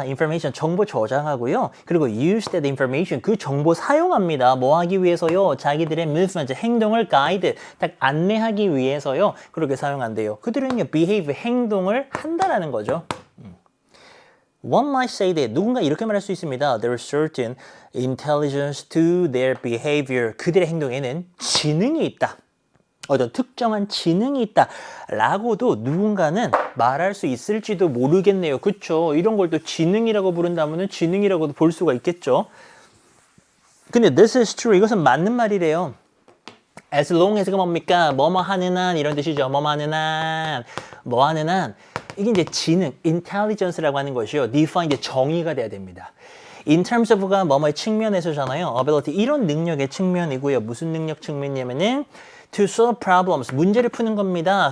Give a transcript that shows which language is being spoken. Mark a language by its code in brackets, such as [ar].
[ko] information, 정보 저장하고요. 그리고 [en] use that information, [ko] 그 정보 사용합니다. 뭐 하기 위해서요? 자기들의 movement, 행동을 guide, 딱 안내하기 위해서요. 그렇게 사용한대요. 그들은요, behave, 행동을 한다라는 거죠. [en] One might say that [ko] 누군가 이렇게 말할 수 있습니다. [en] There is certain intelligence to their behavior. [ko] 그들의 행동에는 지능이 있다. 어떤 특정한 지능이 있다. 라고도 누군가는 말할 수 있을지도 모르겠네요. 그쵸? 이런 걸 또 지능이라고 부른다면 지능이라고도 볼 수가 있겠죠. [en] 근데 this is true. [ko] 이것은 맞는 말이래요. [en] As long as가 뭡니까? [ko] 뭐뭐 하는 한 이런 뜻이죠. 뭐뭐 하는 한, 뭐 하는 한. 이게 이제 지능, intelligence라고 하는 것이요. define, 이제 정의가 돼야 됩니다. [en] In terms of [ko] 가 뭐뭐의 측면에서잖아요. ability, 이런 능력의 측면이고요. 무슨 능력 측면이냐면은 [en] to solve problems, [ko] 문제를 푸는 겁니다.